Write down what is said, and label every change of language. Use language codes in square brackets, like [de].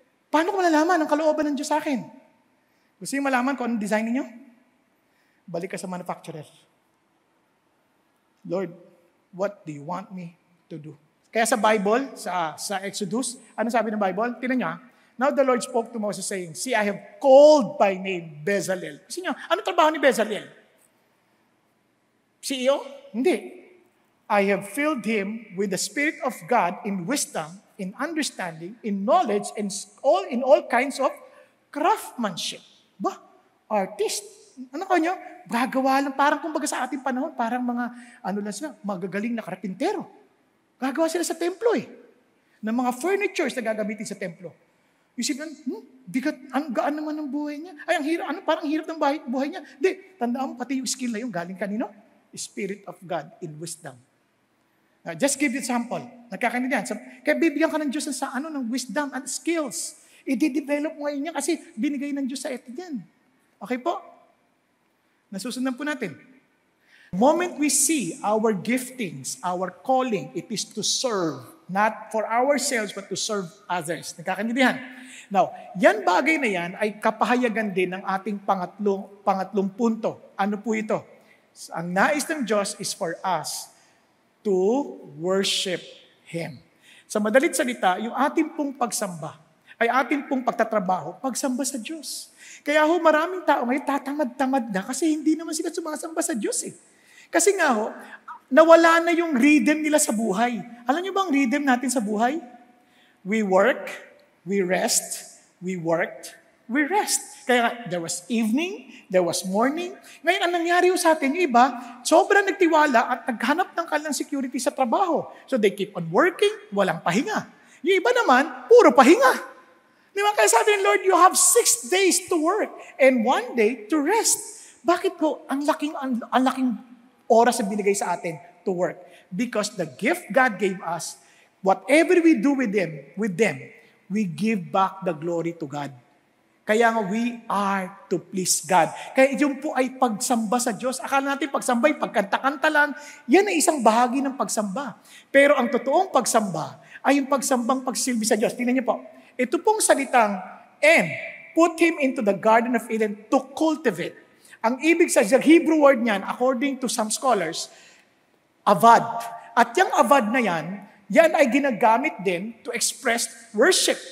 [tl] Paano ko malalaman ang kalooban ng Diyos sa akin? Gusto niyo malaman kung anong design niyo? Balik ka sa manufacturer. [en] Lord, what do you want me to do? [tl] Kaya sa Bible, sa Exodus, ano sabi ng Bible? Tingnan niyo, [en] now the Lord spoke to Moses saying, see, I have called by name Bezalel. [tl] Gusto niyo, ano trabaho ni Bezalel? CEO? Hindi. [en] I have filled him with the Spirit of God in wisdom, in understanding, in knowledge, and in all kinds of craftsmanship. [tl] Ba? Artist. Ano kanyo? Gagawa lang, parang kumbaga sa ating panahon, parang mga, magagaling na karpintero. Gagawa sila sa templo ng mga furnitures na gagamitin sa templo. Isip na, bigat, ang gaan naman ng buhay niya. Ay, ang hirap, parang hirap ng buhay niya. Hindi, tandaan mo, pati yung skill na yun, galing kanino? [en] Spirit of God in wisdom. Just give you example. [tl] Nagkakaintindihan. Kaya bibigyan ka ng Diyos ng [en] wisdom and skills. [tl] I-develop ngayon niya kasi binigay ng Diyos sa eto yan. Okay po? Nasusundan po natin. [en] The moment we see our giftings, our calling, it is to serve, not for ourselves, but to serve others. [tl] Nagkakaintindihan? Now, yan bagay na yan ay kapahayagan din ng ating pangatlong punto. Ano po ito? Ang nais ng Diyos [en] is for us to worship Him. [tl] Sa madalit salita, yung ating pong pagsamba, ay ating pong pagtatrabaho, pagsamba sa Diyos. Kaya ho, maraming tao ngayon tatamad-tamad na kasi hindi naman sila sumasamba sa Diyos eh. Kasi nga ho, nawala na yung rhythm nila sa buhay. Alam niyo ba ang rhythm natin sa buhay? [en] We work, we rest, we worked, we rest. Kaya there was evening, there was morning. [tl] Ngayon, ang nangyari sa atin, yung iba, sobrang nagtiwala at naghanap ng kanilang security sa trabaho. [en] So they keep on working, [tl] walang pahinga. Yung iba naman, puro pahinga. Di ba? Kaya sabi ng Lord, [en] you have 6 days to work and 1 day to rest. [tl] Bakit po ang laking oras na binigay sa atin [en] to work? Because the gift God gave us, whatever we do with them, we give back the glory to God. [tl] Kaya nga, [en] we are to please God. [tl] Kaya yun po ay pagsamba sa Diyos. Akala natin pagsamba ay pagkanta-kanta lang. Yan ay isang bahagi ng pagsamba. Pero ang totoong pagsamba ay yung pagsambang pagsilbi sa Diyos. Tingnan niyo po. Ito pong salitang, [en] and put him into the Garden of Eden to cultivate. [tl] Ang ibig sa Hebrew word niyan, according to some scholars, avad. At yung avad na yan ay ginagamit din [en] to express worship.